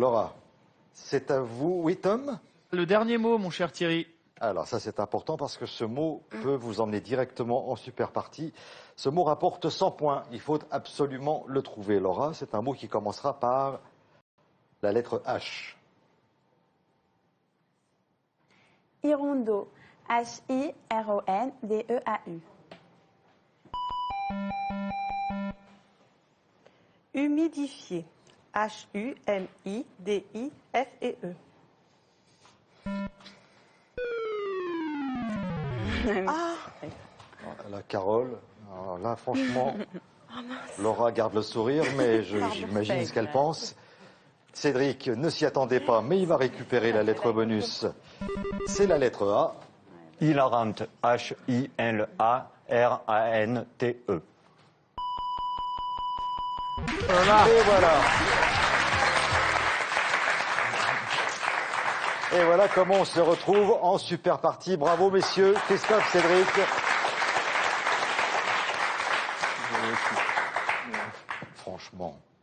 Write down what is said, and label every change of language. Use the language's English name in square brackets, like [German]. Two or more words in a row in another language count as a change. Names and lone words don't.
[French] C'est à vous, oui Tom? Le dernier mot, mon cher Thierry. Alors ça c'est important parce que ce mot peut vous emmener directement en super partie. Ce mot rapporte 100 points. Il faut absolument le trouver. Laura, c'est un mot qui commencera par la lettre H. Hirondo. H-I-R-O-N-D-E-A-U. Humidifié. H-U-M-I-D-I-F-E-E. Ah, La Carole, alors là franchement, Laura garde le sourire, mais j'imagine ce qu'elle pense. Cédric ne s'y attendait pas, mais il va récupérer la lettre bonus. C'est la lettre A. Hilarante. H-I-L-A-R-A-N-T-E. Et voilà. Et voilà comment on se retrouve en super partie. Bravo messieurs, Christophe, Cédric. Franchement.